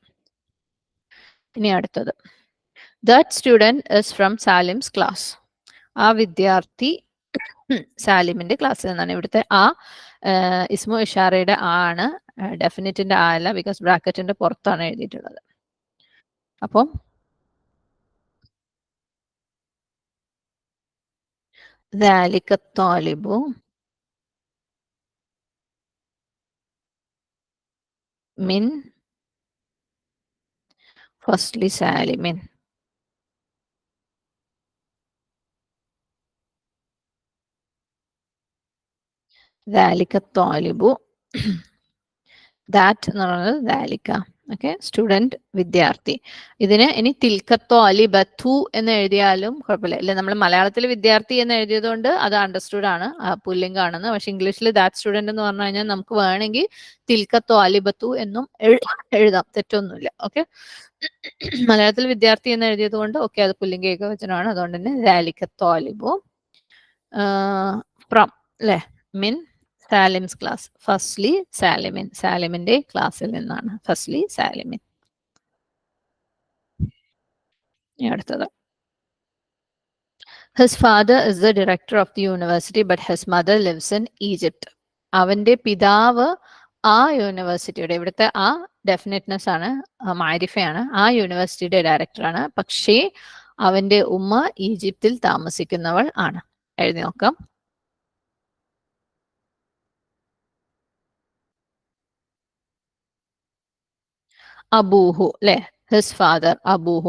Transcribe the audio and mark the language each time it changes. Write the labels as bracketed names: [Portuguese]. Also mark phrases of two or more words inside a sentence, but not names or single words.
[Malayalam] ഇനി അടുത്തത്, [English] That student is from Salim's class. [Malayalam] ആ വിദ്യാർത്ഥി സാലിമിന്റെ ക്ലാസ്സിൽ നിന്നാണ്. ഇവിടുത്തെ ആ ഇസ്മു ഇഷാറയുടെ ആ ആണ്, ഡെഫിനിറ്റിന്റെ ആ അല്ല, ബിക്കോസ് ബ്രാക്കറ്റിന്റെ പുറത്താണ് എഴുതിയിട്ടുള്ളത്. അപ്പം [Arabic] ذلك الطالب من فصل سالم. ذلك الطالب [Malayalam] ദാറ്റ് എന്ന് പറയുന്നത് ദാലിക്ക. ഓക്കെ, സ്റ്റുഡന്റ് വിദ്യാർത്ഥി. ഇതിന് ഇനി [Arabic] تلك الطالبة [Malayalam] എന്ന് എഴുതിയാലും കുഴപ്പമില്ല. അല്ലെ, നമ്മൾ മലയാളത്തിൽ വിദ്യാർത്ഥി എന്ന് എഴുതിയത് കൊണ്ട് അത് അണ്ടർസ്റ്റുഡ് ആണ്, പുല്ലിംഗാണെന്ന്. പക്ഷെ ഇംഗ്ലീഷിൽ [English] that student [Malayalam] എന്ന് പറഞ്ഞു കഴിഞ്ഞാൽ നമുക്ക് വേണമെങ്കിൽ [Arabic] تلك الطالبة [Malayalam] എന്നും എഴുതാം, തെറ്റൊന്നുമില്ല. ഓക്കെ, മലയാളത്തിൽ വിദ്യാർത്ഥി എന്ന് എഴുതിയത് കൊണ്ട് ഓക്കെ അത് പുല്ലിംഗ ഏകവചനമാണ്. അതുകൊണ്ട് തന്നെ [Arabic] ذلك الطالب [Malayalam] ഫ്രം അല്ലെ മിൻ [English] Salim's class, [Arabic] فصل سالم, [Malayalam] സാലിമിന്റെ ക്ലാസ്സിൽ നിന്നാണ്, [Arabic] فصل سالم. [Malayalam] അടുത്തത്, [English] His father is the director of the university but his mother lives in Egypt. [Malayalam] അവന്റെ പിതാവ് ആ യൂണിവേഴ്സിറ്റിയുടെ, ഇവിടുത്തെ ആ ഡെഫിനിറ്റ്നെസ് ആണ്, മാരിഫയാണ്, ആ യൂണിവേഴ്സിറ്റിയുടെ ഡയറക്ടറാണ്. പക്ഷേ അവന്റെ ഉമ്മ ഈജിപ്തിൽ താമസിക്കുന്നവൾ ആണ്. എഴുതി നോക്കാം. അബൂഹു അല്ലെ, [English] his father [Malayalam] അബൂഹു.